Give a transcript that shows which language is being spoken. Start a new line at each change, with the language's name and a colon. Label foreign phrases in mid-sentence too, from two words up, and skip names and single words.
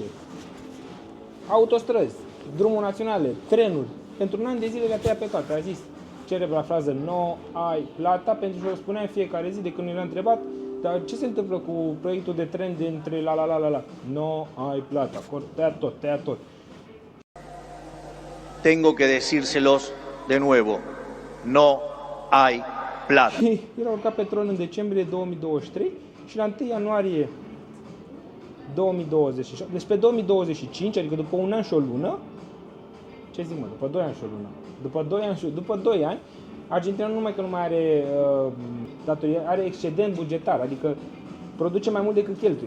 Romanian: Autostrăzi, drumuri naționale, trenuri. Pentru un an de zile le-a tăiat pe toate. A zis, cerebra frază,
Spanish: no ai plata,
Romanian: pentru că o spunea în fiecare zi de când era întrebat, dar ce se întâmplă cu proiectul de tren dintre la.
Spanish: No ai plata,
Romanian: tăia tot.
Spanish: Tengo que decírselos de nuevo, no hay plata.
Romanian: Era urcat pe tron în decembrie 2023 și la 1 ianuarie 2026, deci pe 2025, adică după un an și o lună, ce zic mă, după 2 ani și o lună, după 2 ani, Argentina nu numai că nu mai are datorie, are excedent bugetar, adică produce mai mult decât cheltuie.